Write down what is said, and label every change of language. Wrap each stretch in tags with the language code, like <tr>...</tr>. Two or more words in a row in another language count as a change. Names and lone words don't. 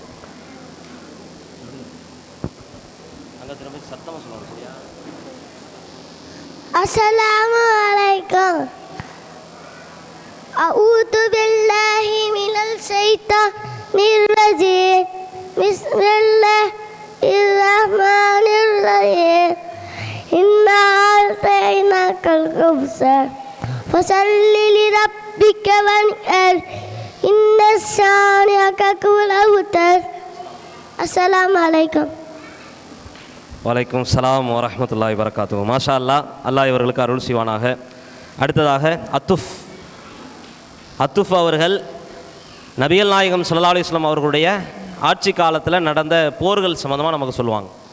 <ar>السلام عليكم. أعوذ بالله من الشيطان الرجيم. بسم الله الرحمن الكوثر فصل لربك وانحر إن شانئك هو الأبتر. السلام عليكم. وعليكم السلام ورحمة الله وبركاته. ما شاء الله,</ar> <ta>அல்லாஹ் இவர்களுக்கு அருள் செய்வானாக. அடுத்ததாக அத்துஃப் அவர்கள் நபிகள் நாயகம்</ta> <ar>صلى الله عليه وسلم</ar> <ta>அவர்களுடைய ஆட்சி காலத்தில் நடந்த போர்கள் சம்மந்தமாக நமக்கு சொல்லுவாங்க.</ta>